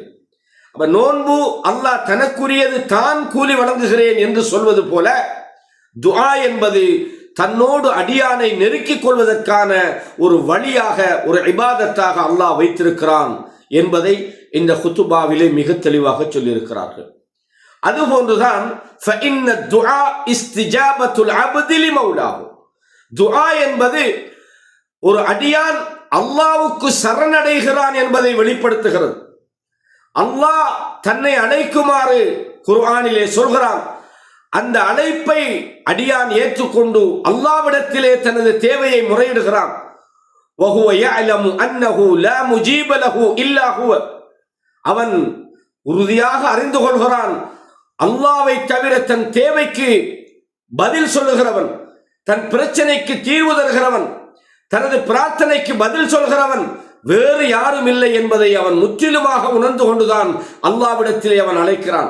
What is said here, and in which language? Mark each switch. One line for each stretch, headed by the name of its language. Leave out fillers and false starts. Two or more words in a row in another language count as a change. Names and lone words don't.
Tamil: அப்ப நோன்பு அல்லாஹ் தனக்குரியது, தான் கூலி வழங்குகிறேன் என்று சொல்வது போல துஆ என்பது தன்னோடு அடியானை நெருக்கிக் கொள்வதற்கான ஒரு வழியாக, ஒரு இபாதத்தாக அல்லாஹ் வைத்திருக்கிறான் என்பதை இந்த குத்துபாவிலே மிக தெளிவாக சொல்லியிருக்கிறார்கள்.
Arabic: அதுபோன்றுதான் فإن الدعاء استجابة العبد لمولاه.
Tamil: துஆ என்பது ஒரு அடியான் அல்லாஹ்வுக்கு சரணடைகிறான் என்பதை வெளிப்படுத்துகிறது. அல்லாஹ் தன்னை அழைக்குமாறு குர்ஆனிலே சொல்கிறான். அந்த அழைப்பை அடியான் ஏற்றுக்கொண்டு அல்லாஹ்விடத்திலே தனது தேவையை முறையிடுகிறான்.
Arabic: وهو يعلم أنه لا مجيب له إلا هو.
Tamil: அவன் உறுதியாக அறிந்து கொள்கிறான், அல்லாஹ்வை தவிர தன் தேவைக்கு பதில் சொல்லுகிறவன், தன் பிரச்சனைக்கு தீர்வு தருகிறவன், தனது பிரார்த்தனைக்கு பதில் சொல்கிறவன் வேறு யாரும் இல்லை என்பதை அவன் முற்றிலுமாக உணர்ந்து கொண்டுதான் அல்லாஹ்விடத்திலே அவன் அழைக்கிறான்.